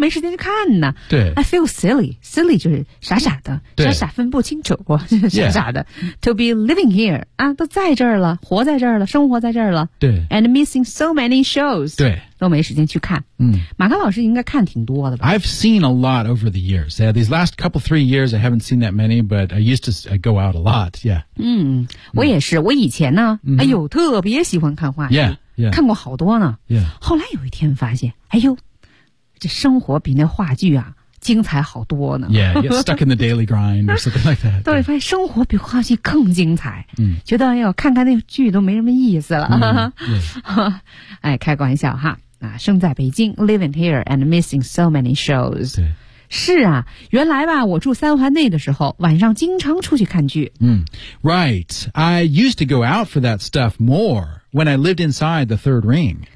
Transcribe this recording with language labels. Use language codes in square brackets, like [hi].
[zh] 没时间去看呢对 [en] I feel silly silly [zh] 就是傻傻的傻傻分不清楚傻傻的、 [en] yeah. to be living here [zh] 啊，都在这儿了活在这儿了生活在这儿了对 [en] and missing so many shows [zh] 对都没时间去看嗯，马克老师应该看挺多的吧 [en] I've seen a lot over the years、yeah, these last couple three years I haven't seen that many but I used to go out a lot yeah [zh] 嗯，我也是我以前呢、 mm-hmm. 哎呦特别喜欢看话剧 [en] yeah. Yeah. [zh] 看过好多呢、 [en] yeah. [zh] 后来有一天发现哎呦这生活比那话剧啊精彩好多呢 [en] Yeah, you get stuck in the daily grind or something like that [zh] 对发现生活比话剧更精彩、 mm. 觉得哎呦看看那剧都没什么意思了、 [en] mm. yeah. [zh] 哎开个玩笑哈、啊、生在北京 [en] living here and missing so many shows [zh] 对是啊原来吧我住三环内的时候晚上经常出去看剧嗯、mm. [en] Right, I used to go out for that stuff moreWhen I lived inside the third ring.